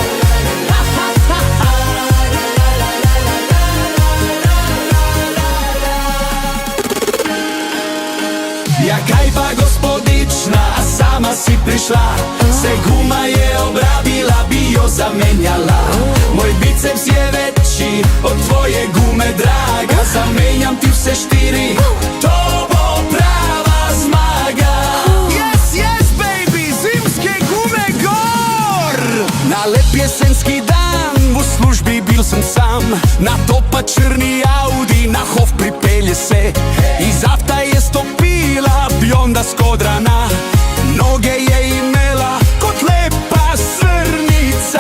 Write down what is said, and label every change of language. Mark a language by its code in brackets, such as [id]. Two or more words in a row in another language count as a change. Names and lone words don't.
[sl] Ja, kaj pa gospodična, a sama si prišla, se guma je obrabila, bi jo zamenjala. Moj biceps je večji od tvoje gume, draga, zamenjam ti vse štiri, to bo prava zmaga. [en] Yes, yes, baby, [sl] zimske gume gor! Na lep jesenski dan v službi bil sem sam, na to pa črni Audi, na Hof pripelje se. Iz avta je stopila bionda skodrana, noge je imela kot lepa srnica.